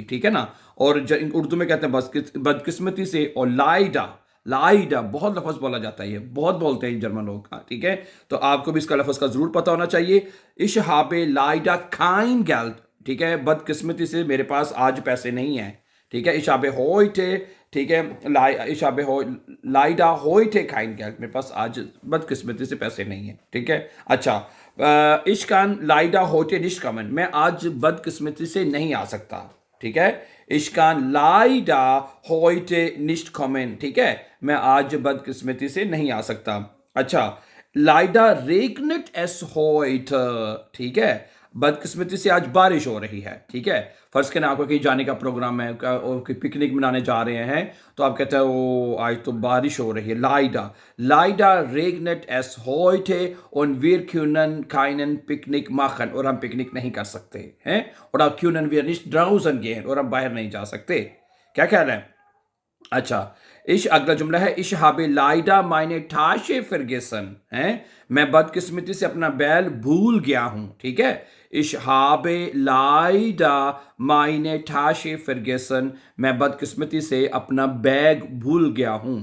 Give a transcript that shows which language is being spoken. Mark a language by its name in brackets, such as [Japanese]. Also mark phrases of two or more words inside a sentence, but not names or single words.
[Urdu] ٹھیک ہے نا، اور اردو میں کہتے ہیں بدقسمتی سے. اور लाइडा، लाइडा بہت لفظ بولا جاتا ہے، یہ بہت بولتے ہیں جرمن لوگ। ہاں، ٹھیک ہے، تو آپ کو بھی اس کا لفظ کا ضرور پتا ہونا چاہیے. [German] ich habe leider kein Geld. [Urdu] ٹھیک ہے، بدقسمتی سے میرے پاس آج پیسے نہیں ہیں. ٹھیک ہے, [German] ich habe heute, [Urdu] ٹھیک ہے, [German] ich habe leider heute kein Geld, [Urdu] میرے پاس آج بدقسمتی سے پیسے نہیں ہے. ٹھیک ہے، اچھا, [German] ich kann leider heute nicht kommen, [Urdu] میں آج بدقسمتی سے نہیں آ سکتا. ٹھیک ہے, [German] ich kann leider heute nicht kommen, [Urdu] ٹھیک ہے، میں آج بدقسمتی سے نہیں آ سکتا. اچھا, [German] leider regnet es heute, [Urdu] ٹھیک ہے، بدقسمتی سے آج بارش ہو رہی ہے. ٹھیک ہے، فرض کریں آپ کا کہیں جانے کا پروگرام ہے اور کوئی پکنک منانے جا رہے ہیں، تو آپ کہتے ہیں او آج تو بارش ہو رہی ہے. [German] लाइडा, लाइडा regnet es heute und wir können keinen Picknick machen, [Urdu] اور ہم پکنک نہیں کر سکتے ہیں. اور آپ [German] können wir nicht draußen gehen, [Urdu] اور ہم باہر نہیں جا سکتے. کیا خیال ہے? اچھا، इश اگلا جملہ ہے [German] ich habe leider meine Tasche vergessen [Urdu] ہے، میں بدقسمتی سے اپنا بیل بھول گیا ہوں. ٹھیک ہے, [German] ich habe leider meine Tasche vergessen, [Urdu] میں بدقسمتی سے اپنا بیگ بھول گیا ہوں.